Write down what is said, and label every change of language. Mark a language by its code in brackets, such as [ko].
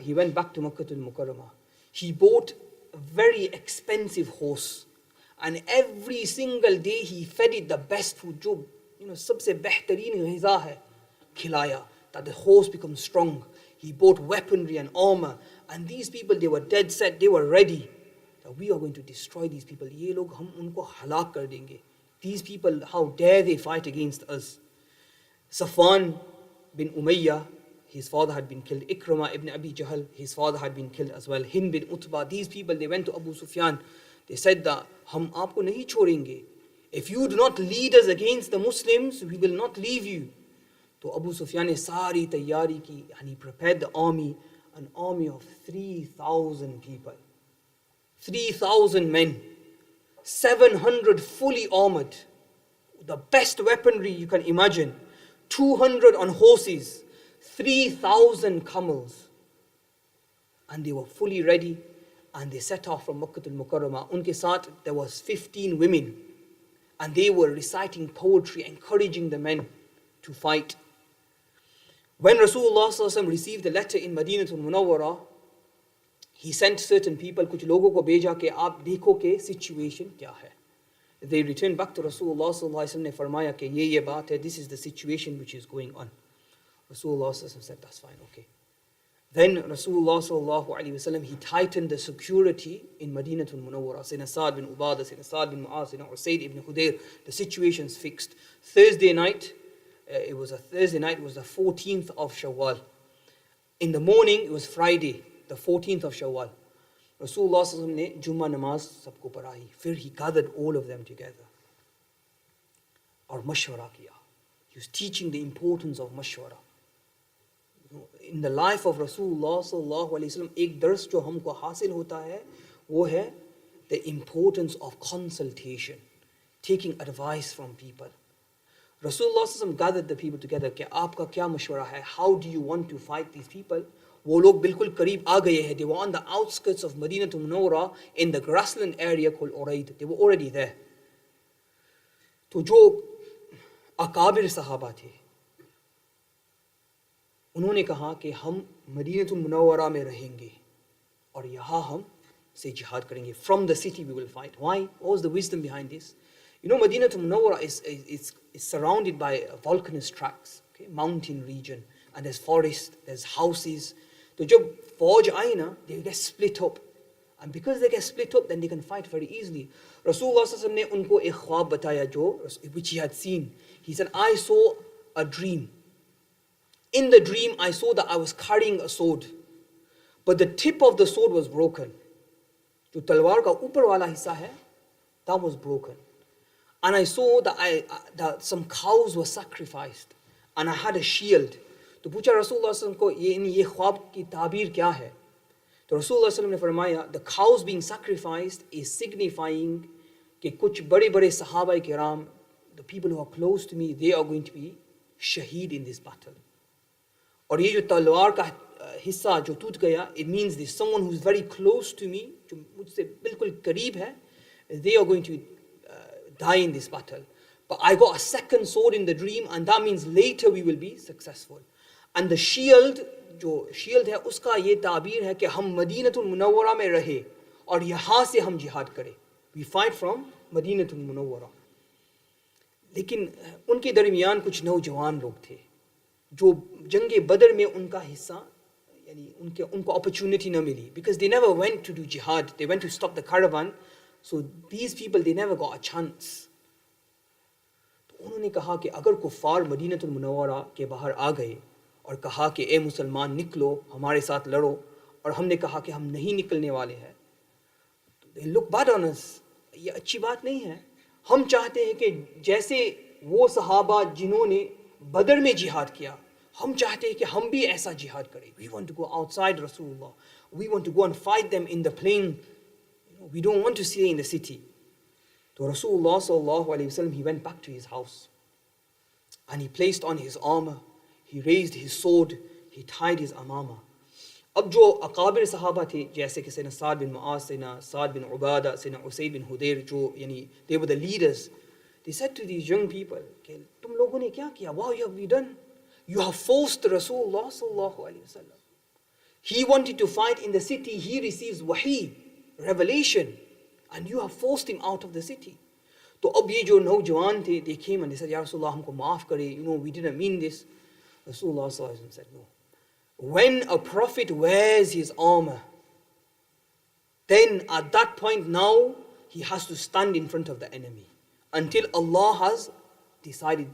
[en] He went back to Makkah al-Mukarramah. He bought a very expensive horse, and every single day he fed it the best food. [hi] जो, [en] you know, [hi] सबसे बेहतरीन ग़िज़ा है, खिलाया, [en] that the horse becomes strong. He bought weaponry and armor, and these people, they were dead set, they were ready that we are going to destroy these people. [hi] ये लोग हम उनको हलाक कर देंगे. [en] These people, how dare they fight against us? Safwan bin Umayyah, his father had been killed. Ikramah ibn Abi Jahl, his father had been killed as well. Hind bin Utbah, these people, they went to Abu Sufyan. They said that, [hi] hum aapko nahi chhodenge. [en] If you do not lead us against the Muslims, we will not leave you. So Abu Sufyan [hi] ne sari tayyari ki, [en] and he prepared the army, an army of 3,000 people. 3,000 men. 700 fully armored. The best weaponry you can imagine. 200 on horses. 3,000 camels. And they were fully ready, and they set off from Makkah al-Mukarramah. [hi] Unke saath [en] there was 15 women, and they were reciting poetry, encouraging the men to fight. When Rasulullah ﷺ received the letter in Madinatul Munawwara, he sent certain people, [hi] कुछ लोगों को भेजा कि आप देखो कि situation क्या है. [en] They returned back to Rasulullah sallallahu alaihi wasallam [hi] ने फरमाया कि ये बात है, [en] this is the situation which is going on. Rasulullah sallallahu alaihi wasallam said, that's fine, okay. Then Rasulullah sallallahu alaihi wasallam, he tightened the security in Madinatul Munawwara. Sayyidina Sa'd bin Ubadah, Sayyidina Sa'd bin Mu'az, Sayyidina Usayd ibn Hudayr, the situation's fixed. Thursday night, it was the 14th of Shawwal. In the morning, it was Friday, the 14th of Shawwal. [hi] Rasulullah sallallahu alaihi wasallam ने जुम्मा नमाज सबको पढ़ाई. फिर [en] he gathered all of them together [hi] और मशवरा किया. [en] He was teaching the importance of mashwara. In the life of Rasulullah sallallahu alaihi wasallam, [hi] एक दर्स जो हमको हासिल होता है वो है [en] the importance of consultation, taking advice from people. Rasulullah sallallahu alaihi wasallam gathered the people together [hi] कि आपका क्या मशवरा है, [en] how do you want to fight these people. [hi] वो लोग बिल्कुल करीब आ गए हैं. [en] They were on the outskirts of Madinatul Munawwara in the grassland area called Uraid. They were already there. [hi] तो जो अकाबिर सहाबा थे उन्होंने कहा कि हम मदीनतुल मुनव्वरा में रहेंगे और यहाँ हम से जिहाद करेंगे. [en] From the city we will fight. Why? What was the wisdom behind this? You know, Madinatul Munawwara is surrounded by volcanic tracts, okay, mountain region, and there's forest, there's houses. [hi] तो जब फौज आई ना, [en] they get split up, and because they get split up, then they can fight very easily. [hi] Rasulullah sallallahu alaihi wasallam ने उनको एक ख्वाब बताया जो [en] which he had seen. He said, I saw a dream. In the dream, I saw that I was carrying a sword, but the tip of the sword was broken. [hi] जो तलवार का ऊपर वाला हिस्सा है, [en] that was broken. And I saw that some cows were sacrificed, and I had a shield. [hi] तो पूछा रसूलुल्लाह सल्लल्लाहु अलैहि वसल्लम को ये ख्वाब की ताबीर क्या है? तो रसूलुल्लाह सल्लल्लाहु अलैहि वसल्लम ने फरमाया, [en] the cows being sacrificed is signifying [hi] कि कुछ बड़े-बड़े सहाबा किराम, [en] the people who are close to me, they are going to be shaheed in this battle. [hi] और ये जो तलवार का हिस्सा जो टूट गया, [en] it means there's someone who's very close to me, [hi] जो मुझसे बिल्कुल करीब है, [en] they are going to die in this battle. But I got a second sword in the dream, and that means later we will be successful. And the shield, [hi] जो shield है, उसका ये ताबीर है कि हम मदीनतुल मुनव्वरा में रहे और यहाँ से हम जिहाद करें. [en] We fight from Madinatul Munawwara. [hi] लेकिन उनके दरमियान कुछ नौजवान लोग थे जो जंगे बदर में उनका हिस्सा यानी उनको opportunity न मिली, [en] because they never went to do jihad, they went to stop the caravan. So these people, they never got a chance. [hi] तो उन्होंने कहा कि अगर कुफार मदीनतुल मुनव्वरा के बाहर आ गए और कहा कि ए मुसलमान निकलो हमारे साथ लड़ो, और हमने कहा कि हम नहीं निकलने वाले हैं, तो [en] they look bad on us. [hi] ये अच्छी बात नहीं है. हम चाहते हैं कि जैसे वो सहाबा जिन्होंने बदर में जिहाद किया, हम चाहते हैं कि हम भी ऐसा जिहाद करें. [en] We want to go outside Rasulullah. We want to go and fight them in the plain. We don't want to stay in the city. So Rasulullah sallallahu alaihi wasallam, he went back to his house and he placed on his armor, he raised his sword, he tied his amama. [hi] अब जो अकाबिर सहाबा थे जैसे कि सैयदना साद बिन मुआज, सैयदना साद बिन उबादा, सैयदना Usaid बिन हुदैर, जो यानी [en] they were the leaders, they said to these young people [hi] कि तुम लोगों ने क्या किया? [en] Wow, you have done. You have forced Rasulullah sallallahu alaihi wasallam. He wanted to fight in the city, he receives wahi, revelation, and you have forced him out of the city. [hi] तो अब ये जो नौजवान थे, [en] they came and they said, Ya Rasulullah, [hi] हमको माफ करे, [en] we didn't mean this. Rasulullah sallallahu alaihi wasallam said, no. When a prophet wears his armor, then at that point now, he has to stand in front of the enemy until Allah has decided.